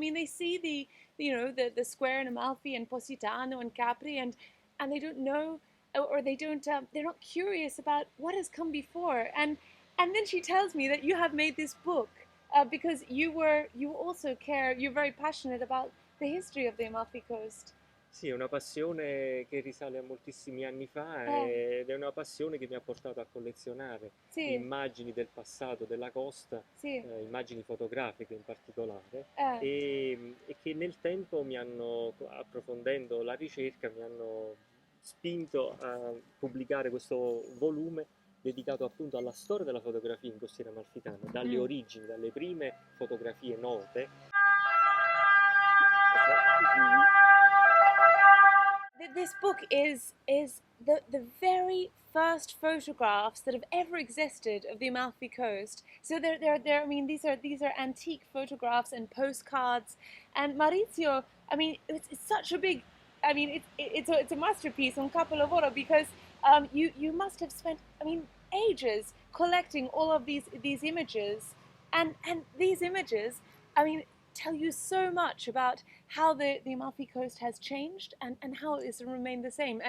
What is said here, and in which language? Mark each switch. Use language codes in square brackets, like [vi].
[en] I mean, they see the square in Amalfi and Positano and Capri, and they don't know, or they're not curious about what has come before. And then she tells me that you have made this book because you also care. You're very passionate about the history of the Amalfi Coast. [it] Sì, è una passione che risale a moltissimi anni fa ed è una passione che mi ha portato a collezionare immagini del passato della costa, immagini fotografiche in particolare, e che nel tempo approfondendo la ricerca, mi hanno spinto a pubblicare questo volume dedicato appunto alla storia della fotografia in costiera amalfitana, dalle origini, dalle prime fotografie note. [en] This book is the very first photographs that have ever existed of the Amalfi Coast. So I mean, these are antique photographs and postcards. And Maurizio, I mean, it's such a big, I mean, it's a masterpiece, [it] un capolavoro, [en] because you must have spent, I mean, ages collecting all of these images, and these images, I mean, tell you so much about how the Amalfi Coast has changed and how it has remained the same.